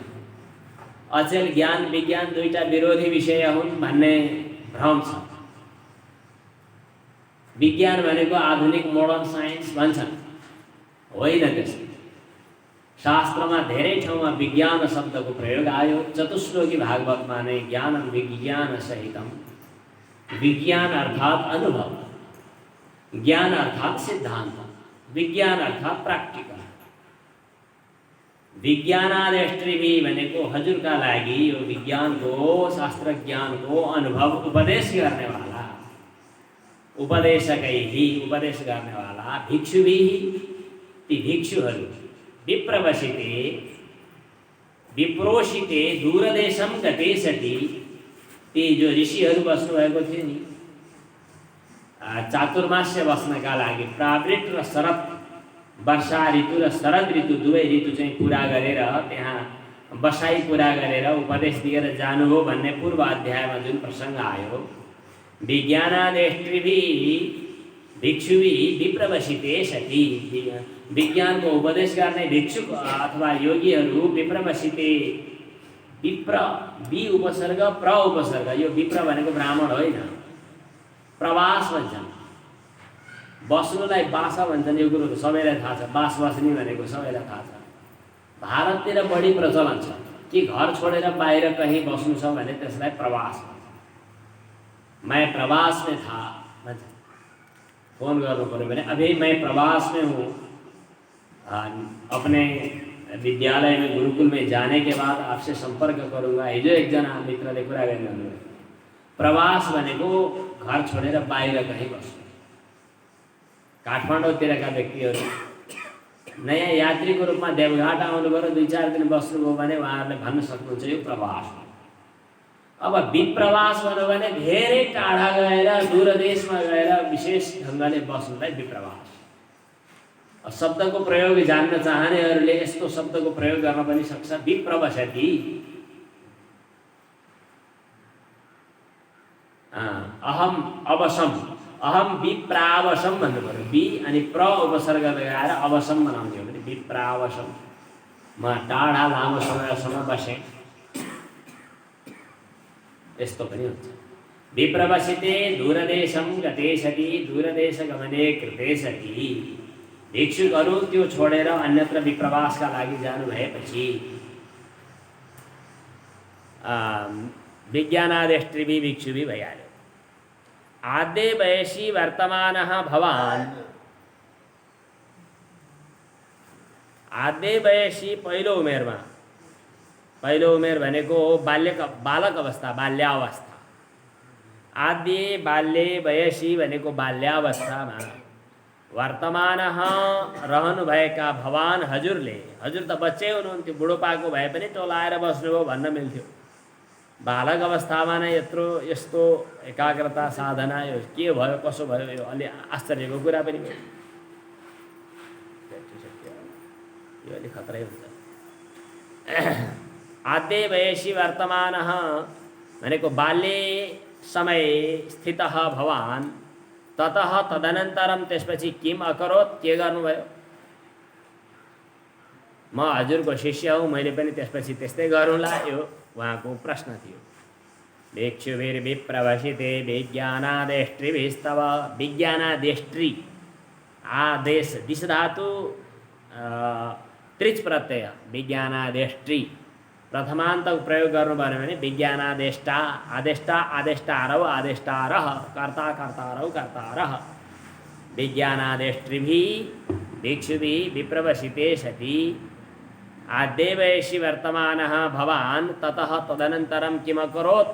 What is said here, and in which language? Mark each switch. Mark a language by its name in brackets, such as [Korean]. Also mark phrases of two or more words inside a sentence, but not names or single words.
[Nepali] अचेल ज्ञान विज्ञान दुईटा विरोधी विषय हुन् भन्ने भ्रम छ। विज्ञान भनेको आधुनिक मोडर्न साइन्स भन्छन्, होइन त्यसो। शास्त्रमा धेरै ठाउँमा विज्ञान शब्दको प्रयोग आयो। चतुश्लोकी भागवतमा नै [Sanskrit] ज्ञानम विज्ञान सहितम, [Nepali] विज्ञान अर्थात अनुभव, ज्ञान अर्थात सिद्धांत, विज्ञान अर्थात प्राक्टिकल। विज्ञानादेष्ट्रिभिः भनेको हजुरका लागि यो विज्ञानको, शास्त्र ज्ञानको अनुभव उपदेश गर्नेवाला, उपदेशकैः उपदेश गर्नेवाला भिक्षुभिः, ती भिक्षुहरू [Sanskrit] विप्रवशिते, विप्रोषिते दूरदेशम गते सति, [Nepali] ती जो ऋषिहरू बस्नुभएको थियो नि चातुर्मास्य बस्नका लागि प्रावृत र शरद, वर्षा ऋतु र शरद ऋतु दुवै ऋतु चाहिँ पुरा गरेर त्यहाँ बसाई पुरा गरेर उपदेश दिएर जानुभयो भन्ने पूर्व अध्यायमा जुन प्रसङ्ग आयो। [Sanskrit] विज्ञानादेष्ट्रिभिः भिक्षुभिः विप्रवशिते सति, [Nepali] विज्ञानको उपदेश गर्ने भिक्षुक अथवा योगीहरू विप्रवशिते, विप्र वि उपसर्ग प्र उपसर्ग, यो विप्र भनेको ब्राह्मण होइन, प्रवास भन्छन्, बस्नुलाई बासा भन्छन्। यो कुरो त सबैलाई थाहा छ, बास बस्ने भनेको सबैलाई थाहा छ। भारततिर बढी प्रचलन छ कि घर छोडेर बाहिर कहीँ बस्नु छ भने त्यसलाई प्रवास भन्छ। [Hindi] मैं प्रवास में था [Nepali] भन्छ, फोन गर्नु पऱ्यो भने [Hindi] अभी मैं प्रवास में हूँ, अपने विद्यालय में गुरुकुल में जाने के बाद आपसे संपर्क करूँगा। [Nepali] हिजो एकजना मित्रले कुरा गर्नुभयो, प्रवास भनेको घर छोडेर बाहिर कहीँ बस्नु। काठमाडौँतिरका व्यक्तिहरू नयाँ यात्रीको रूपमा देवघाट आउनुभयो र 2-4 दिन बस्नुभयो भने उहाँहरूले भन्न सक्नुहुन्छ यो प्रवास हो। अब विप्रवास भन्यो भने धेरै टाढा गएर दूरदेशमा गएर विशेष ढङ्गले बस्नुलाई विप्रवास। शब्दको प्रयोग जान्न चाहनेहरूले यस्तो शब्दको प्रयोग गर्न पनि सक्छ, विप्रवसति। [Sanskrit] अहम अवसम, अहम विप्रावसम भन्नु पर्यो। [Nepali] वि अनि प्र उपसर्ग लगाएर अवसम बनाउने हो भने विप्रावसम। म टाढा लामो समयसम्म बसेँ, यस्तो पनि हुन्छ। [Sanskrit] विप्रवसिते दूरदेशम गते सति, दूरदेश गमने कृते सति। [Nepali] भिक्षुकहरू त्यो छोडेर अन्यत्र विप्रवासका लागि जानु भएपछि [Sanskrit] विज्ञानादेष्ट्रिभिः भिक्षुभिः [Nepali] भइहाल्यो। [Sanskrit] आद्य वयसी वर्तमानः भवान्, आद्य वयसी [Nepali] पहिलो उमेरमा, पहिलो उमेर भनेको बालक अवस्था, बाल्यावस्था। [Sanskrit] आद्य बाल्ये वयसी [Nepali] भनेको बाल्यावस्थामा वर्तमानः रहनुभएका भवान हजुरले, हजुर त बच्चै हुनुहुन्थ्यो, बुढोपाको भए पनि टोलाएर बस्नुभयो भन्न मिल्थ्यो। बालक अवस्थामा नै यत्रो यस्तो एकाग्रता साधना, यो के भयो कसो भयो, यो अलि आश्चर्यको कुरा पनि भयो। यो अलि खतरै हुन्छ। [Sanskrit] आद्य वयसी वर्तमानः भनेको बाल्ये समय स्थितः भवान्, ततः तदनन्तरम त्यसपछि किम अकरोत्, [Nepali] के गर्नुभयो? म हजुरको शिष्य हुँ, मैले पनि त्यसपछि त्यस्तै गरौँला, यो उहाँको प्रश्न थियो। [Sanskrit] भिक्षुभिर्विप्रवसिते विज्ञानादेष्ट्रिभिस्तव। विज्ञानादेष्ट्रि, आदेश दिश धातु त्रिच प्रत्यय, विज्ञानादेष्ट्रि [Nepali] प्रथमान्तक प्रयोग गर्नुभयो भने [Sanskrit] विज्ञानादेष्टा, आदेष्टा आदेष्टारौ आदेष्टारः, कर्ता कर्तारौ कर्तारः। विज्ञानादेष्ट्रिभिः भिक्षुभिः विप्रवसिते सति आद्य वयसी वर्तमानः भवान्, ततः तदनन्तरम किम अकरोत्।